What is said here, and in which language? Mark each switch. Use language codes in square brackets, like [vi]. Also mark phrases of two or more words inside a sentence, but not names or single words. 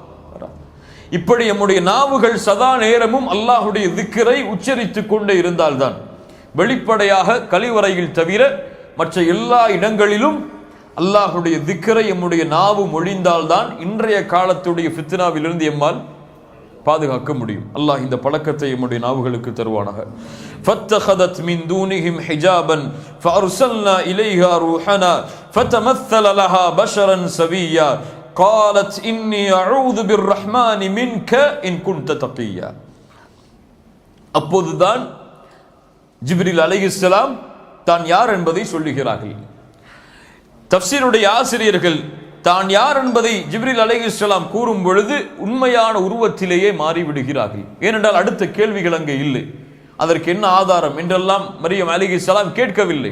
[ta] இப்படி நம்முடைய நாவுகள் சதா நேரமும் அல்லாஹ்வுடைய திக்ரை உச்சரித்து கொண்டே இருந்தால்தான் வெளிப்படையாக கழிவறையில் தவிர மற்ற எல்லா இடங்களிலும் அல்லாஹுடைய திக்ரை எம்முடைய நாவு மொழிந்தால்தான் இன்றைய காலத்துடைய ஃபித்னாவிலிருந்து எம்மால் பாதுகாக்க முடியும். அல்லாஹ் இந்த பழக்கத்தை எம்முடைய நாவுகளுக்கு தருவானாக. [ar] فَاتَّخَذَتْ مِنْ دُونِهِمْ حِجَابًا فَأَرْسَلْنَا إِلَيْهَا رُوحَنَا فَتَمَثَّلَ لَهَا بَشَرًا سَوِيًّا قَالَتْ إِنِّي أَعُوذُ بِالرَّحْمَنِ مِنْكَ إِنْ كُنْتَ تَقِيًّا. [ta] அப்போதுதான் ஜிப்ரீல் அலைஹிஸ்ஸலாம் தான் யார் என்பதை சொல்லுகிறார்கள். தஃப்சீருடைய ஆசிரியர்கள் தான் யார் என்பதை ஜிப்ரீல் அலைஹிஸ்ஸலாம் கூறும் பொழுது உண்மையான உருவத்திலேயே மாறிவிடுகிறார்கள். ஏனென்றால் அடுத்த கேள்விகள் அங்கே இல்லை. அதற்கு என்ன ஆதாரம் என்றெல்லாம் மரியம் அலைஹிஸ்ஸலாம் கேட்கவில்லை.